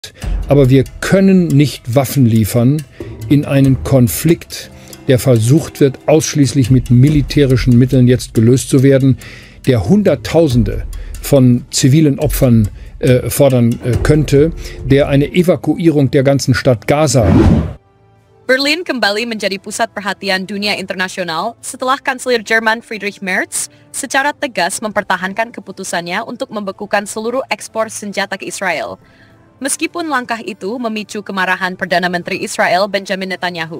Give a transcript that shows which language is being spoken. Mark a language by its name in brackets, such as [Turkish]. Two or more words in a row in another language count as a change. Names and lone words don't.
[German] Aber wir können nicht Waffen liefern in einen Konflikt, der versucht wird, ausschließlich mit militärischen Mitteln jetzt gelöst zu werden, der Hunderttausende von zivilen Opfern fordern könnte, der eine Evakuierung der ganzen Stadt Gaza. [Indonesian] Berlin kembali menjadi pusat perhatian dunia internasional setelah Kanselir Jerman Friedrich Merz secara tegas mempertahankan keputusannya untuk membekukan seluruh ekspor senjata ke Israel. Meskipun langkah itu memicu kemarahan Perdana Menteri Israel Benjamin Netanyahu.